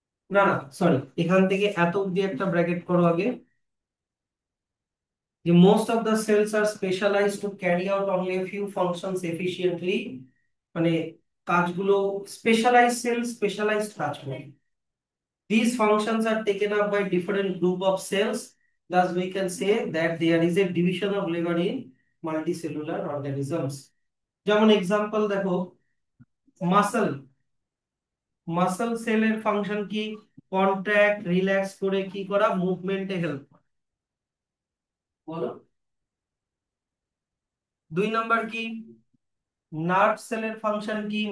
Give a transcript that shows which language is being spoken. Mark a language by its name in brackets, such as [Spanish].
[Bangla] না না, সরি, এখান থেকে এত অব্দি একটা ব্র্যাকেট করো আগে, যে [English] Most of the cells are specialized to carry out only a few functions efficiently. [Bangla] মানে কাজগুলো স্পেশালাইজড সেল স্পেশালাইজড কাজ করে। [English] These functions are taken up by different group of cells. Thus, we can say that there is a division of labor in multicellular organisms. [Bangla] যেমন example দেখো, muscle, muscle সেলের function কি? Contract relax করে কি করা, মুভমেন্টে হেল্প। বলো। দুই নাম্বার কি? নার্ভ সেলের ফাংশন কি?